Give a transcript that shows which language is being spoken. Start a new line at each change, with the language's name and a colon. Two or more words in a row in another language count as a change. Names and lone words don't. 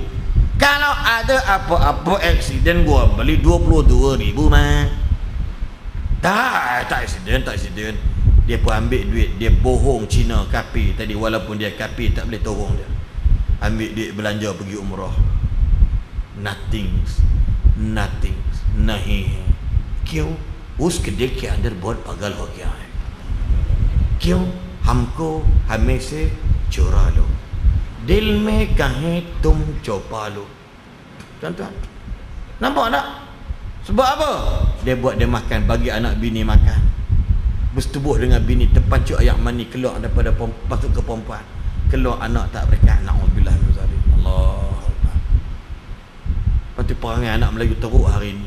Malay: Kalau ada apa-apa aksiden gua beli 22,000 mah. Tak aksiden. Dia pun ambil duit, dia bohong Cina kafir tadi, walaupun dia kafir tak boleh tolong dia. Ambil duit belanja pergi umrah.
English: Nothing.
Hindi: Nahi. Kyun? उसके दिल के अंदर बहुत पागल हो गया है. क्यों? हमको हमें से चुरा लो, दिल में कहीं तुम चौपा लो.
Malay: Tuan-tuan, nampak tak? Sebab apa? Dia buat dia makan, bagi anak bini makan, bersetubuh dengan bini, terpancuk air mani keluar daripada masuk ke perempuan, keluar anak tak berkat.
Arabic: نعوذ بالله من ذلك.
Malay: Allah. Lepas tu perangai anak Melayu teruk hari ini.